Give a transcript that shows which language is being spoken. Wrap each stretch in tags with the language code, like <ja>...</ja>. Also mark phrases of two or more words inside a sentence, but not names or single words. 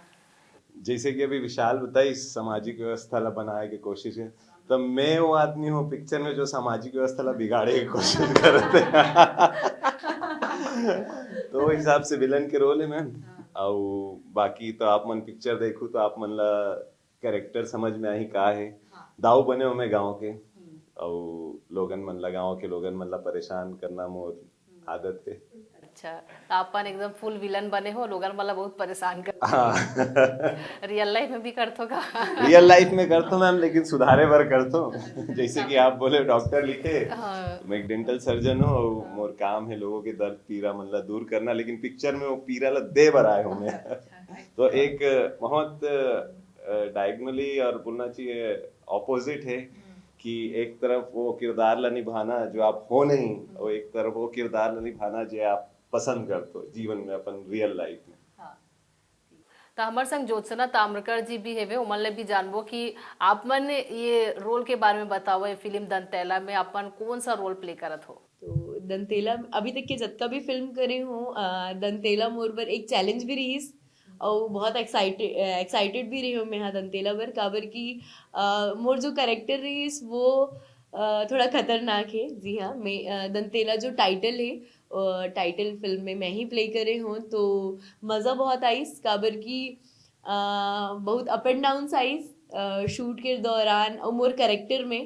<hne>जैसे कि अभी विशाल बताई सामाजिक व्यवस्था ला बनाए की कोशिश है, तो मैं वो आदमी हूँ पिक्चर में जो सामाजिक व्यवस्था ला बिगाड़े की कोशिश करते तो वो हिसाब से विलन के रोल है मैम। और बाकी तो आप मन पिक्चर देखो तो आप मन ला कैरेक्टर समझ में आई का है। दाऊ बने हो मैं गाँव के और लोगन मन ला, गाँव के लोगन मन ला परेशान करना मोर आदत है। अच्छा, तो आपन एकदम</hne> <en>full villain</en> <hne>बने हो, लोगन वाला बहुत परेशान कर। हाँ</hne> <en>real life</en> <hne>में भी करते हो का?</hne> <en>real life</en> <hne>में करता हूँ मैम, लेकिन सुधारे बार करता हूँ। जैसे कि आप बोले डॉक्टर लिखे, हाँ। मैं एक</hne> <en>dental surgeon</en> <hne>हूँ और मोर काम है लोगों के दर्द पीड़ा मतलब दूर करना, लेकिन पिक्चर में वो पीड़ा ला दे बर आए हूँ मैं। तो एक बहुत डायगोनली और बोलना चाहिए ऑपोजिट है कि एक तरफ वो किरदार ला निभाना जो आप हो नहीं, और एक तरफ वो किरदार ला निभाना जो आप पसंद करते हो जीवन में अपन</hne> <en>real life</en> <hne>में। तो हमारे संग ज्योत्सना ताम्रकर जी भी हेवे, उमन ले भी जानबो कि आप मन ये रोल के बारे में बताओ। ये फिल्म दंतैला में अपन कौन सा</hne> <en>role play</en> <hne>करत हो? तो दंतेला अभी तक के जतका भी फिल्म करे हूँ, दंतेला मोर बर एक चैलेंज भी रहीस और बहुत एक्साइटेड भी रही हूँ मैं। हाँ, दंतेला बर काबर की मोर जो कैरेक्टर रहीस वो थोड़ा खतरनाक है। जी हाँ, मैं दंतेला जो टाइटल है,</hne> <en>title film</en> <hne>में मैं ही प्ले करे हूँ, तो मज़ा बहुत आईस। काबर की बहुत</hne> <en>up and down</en> <hne>आईस शूट के दौरान और मोर कैरेक्टर में।</hne>